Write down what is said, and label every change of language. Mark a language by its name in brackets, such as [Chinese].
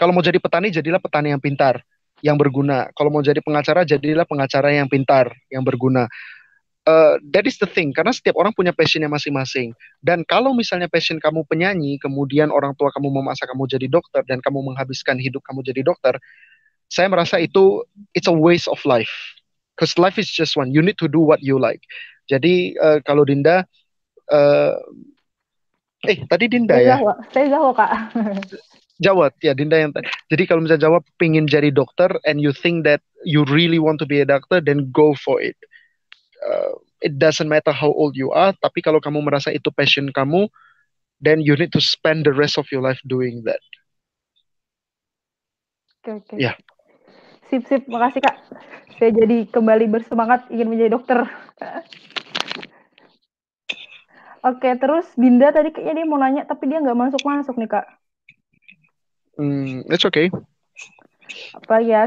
[Indonesian] Kalau mau jadi petani, jadilah petani yang pintar, yang berguna. Kalau mau jadi pengacara, jadilah pengacara yang pintar, yang berguna. [English] That is the thing, [Indonesian] karena setiap orang punya passionnya masing-masing. Dan kalau misalnya passion kamu penyanyi, kemudian orang tua kamu memaksa kamu jadi dokter, dan kamu menghabiskan hidup kamu jadi dokter, saya merasa itu [English] it's a waste of life. Because life is just one. You need to do what you like. [Indonesian] Jadi kalau Dinda, tadi Dinda ya? Saya Zahwa Kak. Jawab ya, Dinda yang tadi. Jadi kalau misalnya jawab pingin jadi dokter, [English] and you think that you really want to be a doctor, then go for it. It doesn't matter how old you are, [Indonesian] tapi kalau kamu merasa itu passion kamu, [English] then you need to spend the rest of your life doing that. [Indonesian] Oke. Ya. Sip, makasih Kak. Saya jadi kembali bersemangat ingin menjadi dokter. Oke, terus Dinda tadi kayaknya dia mau nanya, tapi dia nggak masuk-masuk nih Kak. [English] It's okay. [Indonesian] Apa ya?